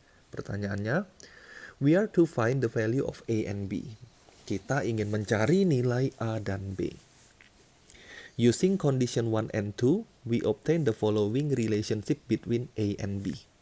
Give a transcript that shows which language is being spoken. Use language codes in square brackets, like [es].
[en] Pertanyaannya, we are to find the value of a and b. [id] Kita ingin mencari nilai A dan B. [en] Using condition 1 and 2, we obtain the following relationship between A and B.